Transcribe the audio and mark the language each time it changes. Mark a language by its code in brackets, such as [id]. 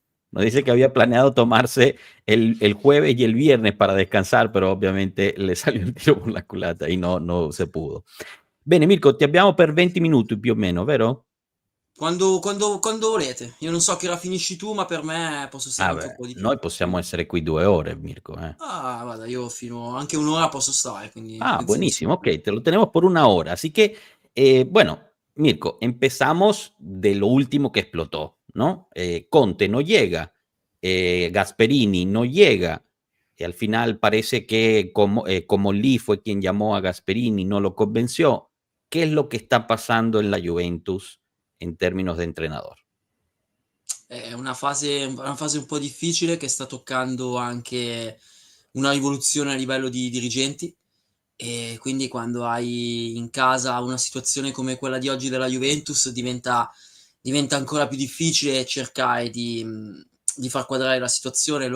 [es] Nos dice que había planeado tomarse el jueves y el viernes para descansar, pero ovviamente le salió il tiro por la culata e no se pudo. [it] Bene, Mirko, ti abbiamo per 20 minuti più o meno, vero? Quando volete. Io non so che ora finisci tu, ma per me posso stare anche un po' di più. Noi possiamo essere qui 2 ore, Mirko. Guarda, io fino anche 1 ora posso stare. Quindi [es] buenísimo, ok, te lo tenemos por 1 hora. Así que, bueno, Mirko, empezamos de lo último que explotó, ¿no? Conte no llega, Gasperini no llega, y al final parece que como Lee fue quien llamó a Gasperini, no lo convenció. ¿Qué es lo que está pasando en la Juventus en términos de entrenador? [it] È una fase un po' difficile che sta toccando anche una rivoluzione a livello di dirigenti, e quindi quando hai in casa una situazione come quella di oggi della Juventus diventa ancora più difficile cercare di far quadrare la situazione.